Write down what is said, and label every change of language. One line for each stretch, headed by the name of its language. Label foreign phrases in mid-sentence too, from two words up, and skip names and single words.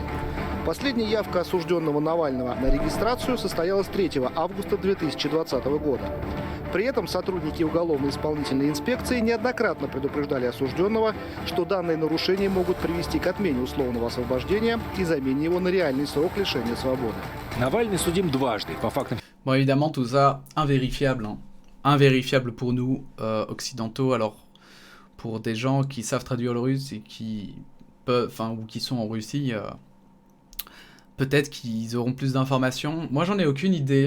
Russian: Последняя явка осужденного Навального на регистрацию состоялась 3 августа 2020 года. При этом сотрудники уголовно-исполнительной инспекции неоднократно предупреждали осужденного, что данные нарушения могут привести к отмене условного освобождения и замене его на реальный срок лишения свободы. Навальный судим дважды по фактам.
French: Bon, évidemment, tout ça, invérifiable. Hein. Invérifiable pour nous, occidentaux. Alors, pour des gens qui savent traduire le russe et qui peuvent, enfin, ou qui sont en Russie, peut-être qu'ils auront plus d'informations. Moi, j'en ai aucune idée.